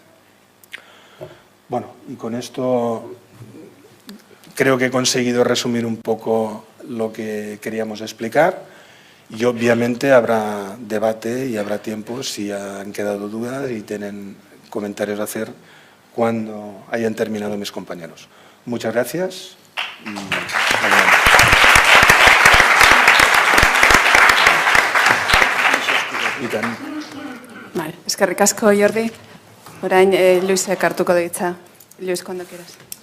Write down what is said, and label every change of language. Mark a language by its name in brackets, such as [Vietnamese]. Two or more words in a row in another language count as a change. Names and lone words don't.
[Spanish] Bueno, y con esto creo que he conseguido resumir un poco lo que queríamos explicar y obviamente habrá debate y habrá tiempo si han quedado dudas y tienen comentarios a hacer cuando hayan terminado mis compañeros. Muchas gracias y adelante. Vale, [Basque] eskerrik asko, Jordi. Orain, Luisek hartuko du hitza. [Spanish] Luis, cuando quieras.